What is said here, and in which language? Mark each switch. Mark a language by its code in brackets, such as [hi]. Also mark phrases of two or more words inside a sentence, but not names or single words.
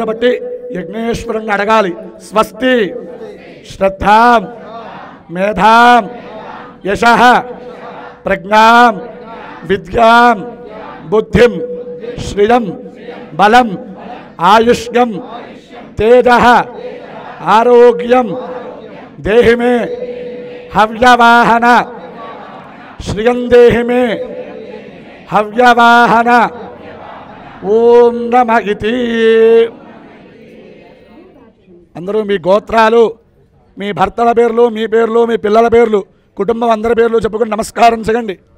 [te] బట్టి యజ్ఞేశ్వరుని అడగాలి [sa] स्वस्ति श्रद्धां मेधां यशः प्रज्ञां विद्यां बुद्धिं श्रियं बलं आयुष्यं तेजः आरोग्यं देहि मे हव्यवाहन श्रियं देहि मे हव्यवाहन ओम नमः इति [te] అందరూ మీ గోత్రాలు మీ భర్తల పేర్లు మీ పేర్లు మీ పిల్లల పేర్లు కుటుంబం అందరి పేర్లు చెప్పుకొని నమస్కారం చేయండి.